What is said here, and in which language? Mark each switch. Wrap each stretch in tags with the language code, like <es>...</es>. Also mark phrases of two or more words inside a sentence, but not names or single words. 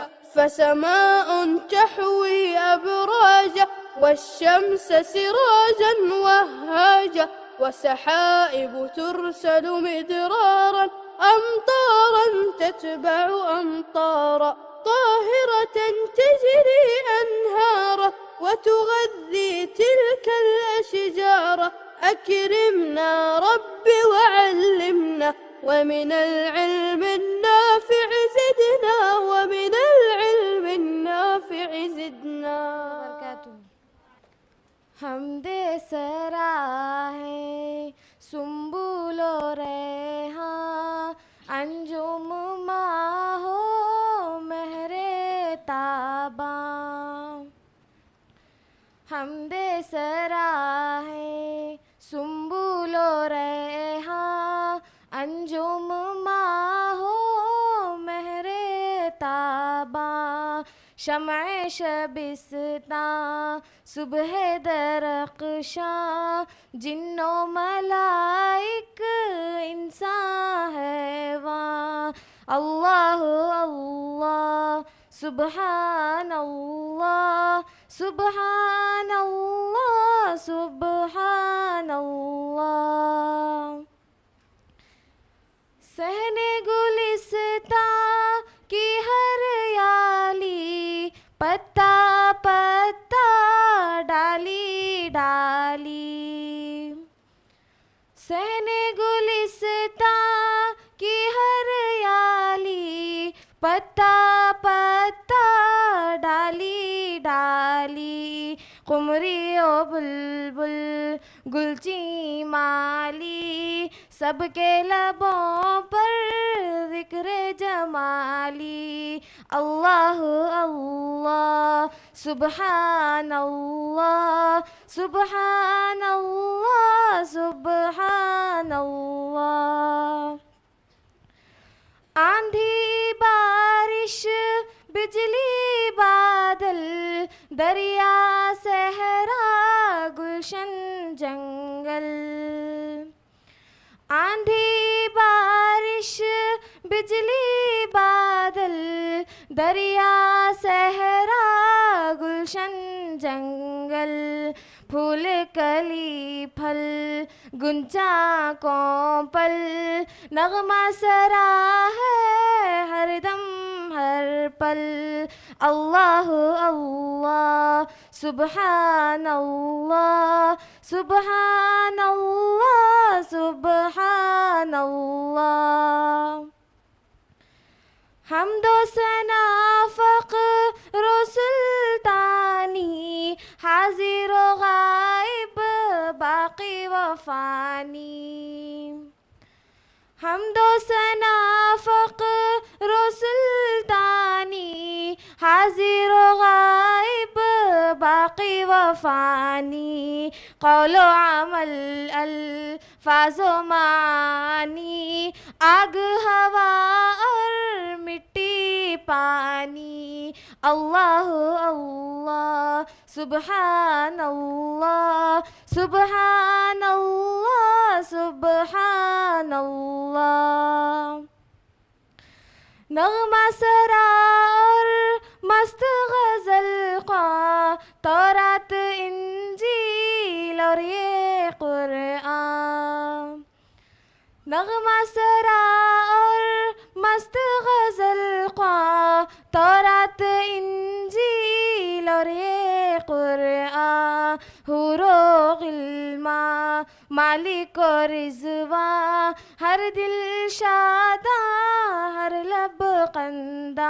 <ar>فسماء تحوي أبراجا، والشمس سراجا وهاجا، وسحائب ترسل مدرارا، أمطارا تتبع أمطارا، طاهرة تجري أنهارا، وتغذي تلك الأشجار. أكرمنا رب وعلمنا، ومن العلم النافع زدنا، ومن العلم النافع زدنا.</ar> <ur>حمدِ سراہے سنبل و ریحاں، انجم ماہ و مہرِ تابا. حمدِ سراہے سنبل و ریحاں، انجم ماہ و مہرِ تابا. شمع شبستا صبح درخشاں، جن و ملائک انسان حیواں.</ur> <ar>الله الله سبحان الله، سبحان الله، سبحان الله.</ar> <ur>صحنِ گلستا کی ہریالی، پتا پتا ڈالی ڈالی. صحنِ گلستا کی ہریالی، پتا پتا ڈالی ڈالی. قمری و بلبل گلچی مالی، سب کے لبوں پر ذکرِ جمالی.</ur> <ar>الله الله سبحان الله، سبحان الله، سبحان الله.</ar> <ur>آندھی بارش بجلی بادل، دریا صحرا گلشن جنگل. آندھی بارش بجلی بادل، دریا صحرا گلشن جنگل. پھول کلی پھل غنچہ کونپل، نغمہ سرا ہے ہر دم ہر پل.</ur> <ar>الله الله سبحان الله، سبحان الله، سبحان الله.</ar> <ur>حمد و ثنا فقر سلطانی، حاضر و غائب باقی و فانی. حمد و ثنا فقر سلطانی، حاضر و غائب باقی و فانی. قول و عمل الفاظ و معانی، آگ ہوا اور مٹی پانی.</ur> <ar>الله الله سبحان الله، سبحان الله، سبحان الله.</ar> <ur>نغمہ سرا اور مست غزل کا، تورات انجیل اور یہ قرآن. نغمہ سرا اور مست غزل کا، تورات انجیل اور یہ مالک اور رضوا، ہر دل شادا، ہر لب کندا.</ur>